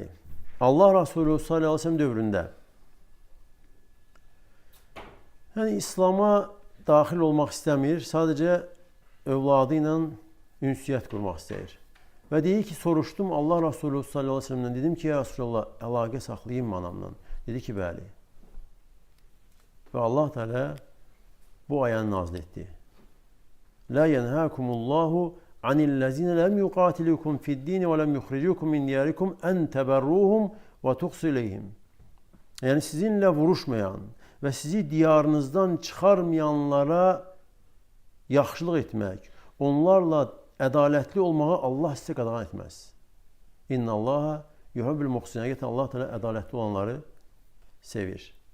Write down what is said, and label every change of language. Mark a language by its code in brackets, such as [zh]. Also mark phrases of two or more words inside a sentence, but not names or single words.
[az] Allah Rasulü [ar] صلى الله عليه وسلم [az] dövründə. Yəni, İslama daxil olmaq istəmir, sadəcə övladı ilə ünsiyyət qurmaq istəyir. Və deyir ki, soruşdum Allah Rasulü [ar] صلى الله عليه وسلم, [az] dedim ki, [ar] يا رسول الله, [az] əlaqə saxlayayım anamla. Dedi ki, bəli. Və Allah Teala bu ayanı nazil etdi. [ar] لا ينهاكم الله عن الذين لم يقاتلوكم في الدين ولم يخرجوكم من دياركم أن تبروهم وتقسطوا إليهم. [az] Yəni sizinlə vuruşmayan və sizi diyarınızdan çıxarmayanlara yaxşılıq etmək, onlarla ədalətli olmağı Allah sizə qadağan etməz. [ar] إن الله يحب المحسنين. [az] Həqiqətən Allah Teala ədalətli olanları sevir.